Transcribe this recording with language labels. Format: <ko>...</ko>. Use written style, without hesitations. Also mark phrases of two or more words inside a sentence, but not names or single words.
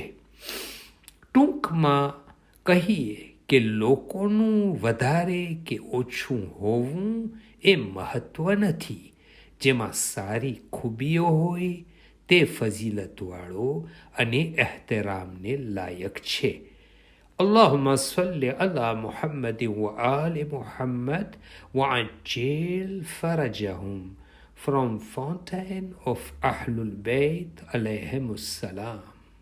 <gu>ટૂંકમાં કહીએ કે લોકોનું વધારે કે ઓછું હોવું એ મહત્વ નથી. જેમાં સારી ખૂબીઓ હોય તે ફઝીલતવાળો અને એહતરામને લાયક છે.</gu> <ar>اللهم صل على محمد وآل محمد وعجل فرجهم.</ar> <en>From Fountain of Ahlul Bayt</en> <ar>alayhim السلام.</ar>